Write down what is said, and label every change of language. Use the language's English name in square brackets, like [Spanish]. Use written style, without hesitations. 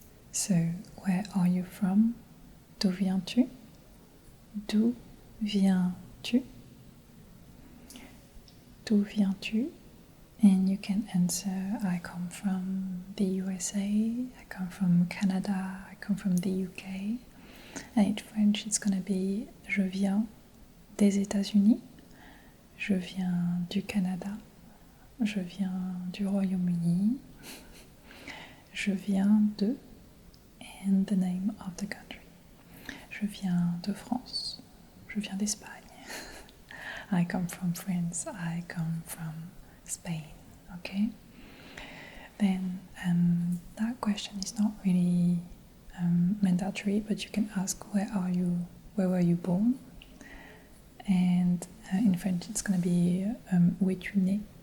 [English] So, where are you from? [French] D'où viens-tu? D'où viens-tu? D'où viens-tu? [English] And you can answer, I come from the USA, I come from Canada, I come from the UK. And in French, it's gonna be [French] je viens des États-Unis, je viens du Canada, je viens du Royaume-Uni, je viens de, [English] and the name of the country. [French] Je viens de France, je viens d'Espagne. [English] I come from France, I come from Spain, okay? Then that question is not really mandatory, but you can ask where were you born? And in French it's going to be [French] où es-tu né?